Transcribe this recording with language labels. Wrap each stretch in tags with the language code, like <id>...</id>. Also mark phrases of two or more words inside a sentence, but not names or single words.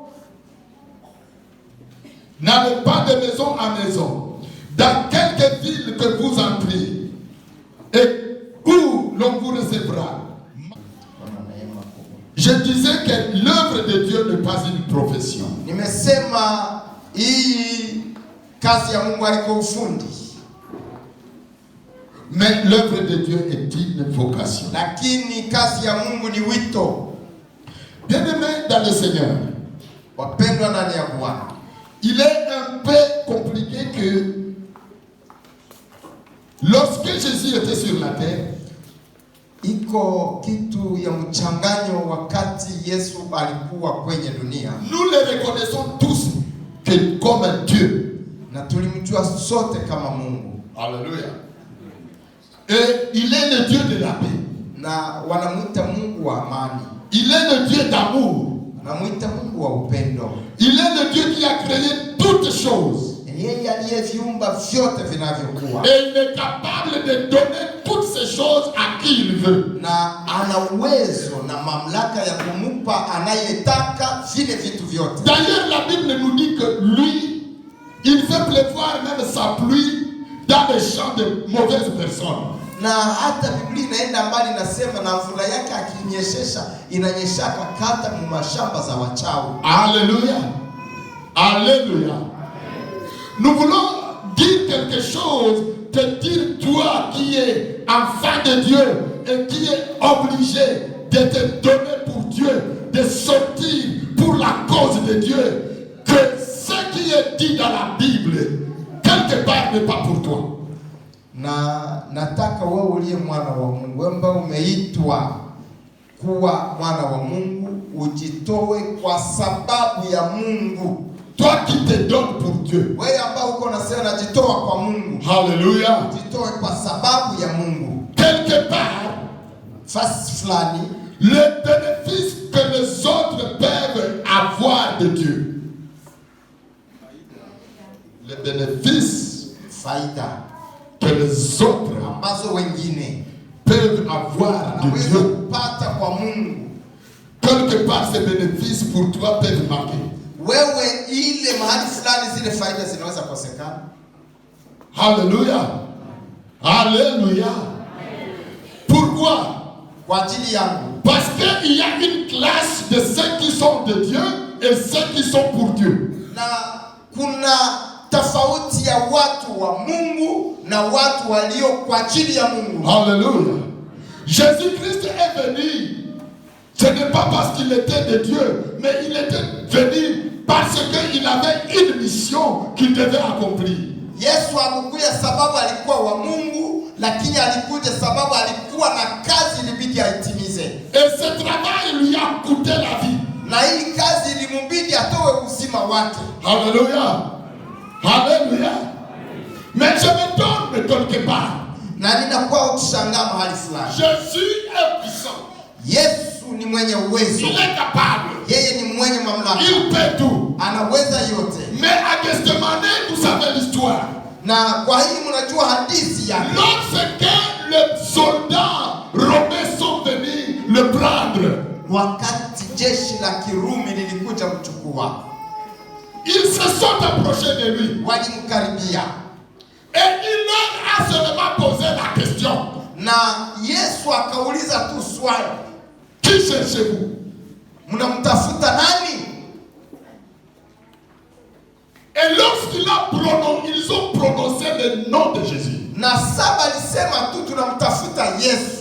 <fr>N'allez pas de maison en maison. Dans quelque ville que vous entrez et où l'on vous recevra. Je disais que l'œuvre de Dieu n'est pas une profession.</fr> <sw>Nimesema hii kazi ya Mungu haiko ufundi.</sw> <fr>Mais l'œuvre de Dieu est une vocation.</fr> <sw>Lakini kazi ya Mungu ni wito.</sw> <fr>Bien-aimés dans le Seigneur,</fr> <sw>wapendwa ndani ya Bwana,</sw> <fr>il est un peu compliqué que lorsque Jésus était sur la terre,</fr> <sw>iko kitu ya mchanganyo wakati Yesu alikuwa kwenye dunia.</sw> <fr>Nous le reconnaissons tous que comme un Dieu.</fr> <sw>Na tulimjua sote kama Mungu.</sw> <fr>Alléluia. Et il est le Dieu de la paix.</fr> <sw>Na wanamuita Mungu wa amani.</sw> <fr>Il est le Dieu d'amour.</fr> <sw>Wanamuita Mungu wa upendo.</sw> <fr>Il est le Dieu qui a créé toutes choses.</fr> <sw>Yeye aliyeviumba vyote vinavyokuwa.</sw> <fr>Et il est capable de donner toutes ces choses à qui il veut.</fr> <sw>Na ana uwezo na mamlaka ya kumupa anayetaka vile vitu vyote.</sw> <fr>D'ailleurs, la Bible nous dit que lui, il fait pleuvoir même sa pluie dans les champs de mauvaises personnes.</fr> <sw>Na hata Biblia inaenda mbali nasema na mvula yake akinyeshesha inanyeshaka hata mu mashamba za wachawi.</sw> <fr>Alléluia. Alléluia. Nous voulons dire quelque chose, te dire toi qui es enfant de Dieu et qui est obligé de te donner pour Dieu, de sortir pour la cause de Dieu, que ce qui est dit dans la Bible, quelque part n'est pas pour toi.</fr> <sw>Na nataka wewe uliye mwana wa Mungu, wewe umeitwa kuwa mwana wa Mungu, ujitoe kwa sababu ya Mungu.</sw> <fr>Toi qui te donnes pour Dieu.</fr> <sw>Wewe ambao uko nasema najitoa kwa Mungu. Hallelujah. Jitoe kwa sababu ya Mungu.</sw> <fr>Quelque part,</fr> <sw>fasi fulani,</sw> <fr>les bénéfices que les autres peuvent avoir de Dieu. Les bénéfices,</fr> <sw>faida</sw> <fr>que les autres</fr> <sw>ambazo wengine</sw> <fr>peuvent avoir de Dieu.</fr> <sw>Kupata kwa Mungu.</sw> <fr>Quelque part, ces bénéfices pour toi peuvent manquer.</fr> <sw>Wewe ile mahali fulani zile faida zinaweza kosekana.</sw> <fr>Alléluia. Alléluia. Pourquoi?</fr> <sw>Kwa ajili yangu.</sw> <fr>Parce qu'il y a une classe de ceux qui sont de Dieu et ceux qui sont pour Dieu.</fr> <sw>Na kuna tofauti ya watu wa Mungu na watu walio kwa ajili ya Mungu.</sw> <fr>Alléluia. Jésus-Christ est venu. Ce n'est pas parce qu'il était de Dieu, mais il était venu parce qu'il avait une mission qu'il devait accomplir.</fr> <sw>Yesu alikuja sababu alikuwa wa Mungu, lakini alikuja sababu alikuwa na kazi ilibidi aitimize.</sw> <fr>Et ce travail lui a coûté la vie.</fr> <sw>Na hii kazi ilimbidi atoe uzima wake.</sw> <fr>Alléluia. Alléluia. Mais je me donne quelque part.</fr> <sw>Na ninakuwa ukishangaa mahali fulani.</sw> <fr>Jésus est puissant.</fr> <sw>Yesu ni mwenye uwezo.</sw> <fr>Il est capable.</fr> <sw>Yeye ni mwenye mamlaka.</sw> <fr>Il peut tout.</fr> <sw>Anaweza yote.</sw> <fr>Mais à Gethsemane, vous savez l'histoire.</fr> <sw>Na kwa hii mnajua hadithi yake.</sw> <fr>Lorsque les soldats romains sont venus le prendre,</fr> <sw>wakati jeshi la Kirumi lilikuja kuchukua,</sw> <fr>ils se sont approchés de lui.</fr> <sw>Walimkaribia.</sw> <fr>Et il leur a seulement posé la question.</fr> <sw>Na Yesu akauliza tu swali.</sw> <fr>Qui cherchez-vous?</fr> <sw>Mnamtafuta nani?</sw> <fr>Et lorsqu'ils ont prononcé le nom de Jésus,</fr> <sw>na saba alisema tu tunamtafuta Yesu,</sw>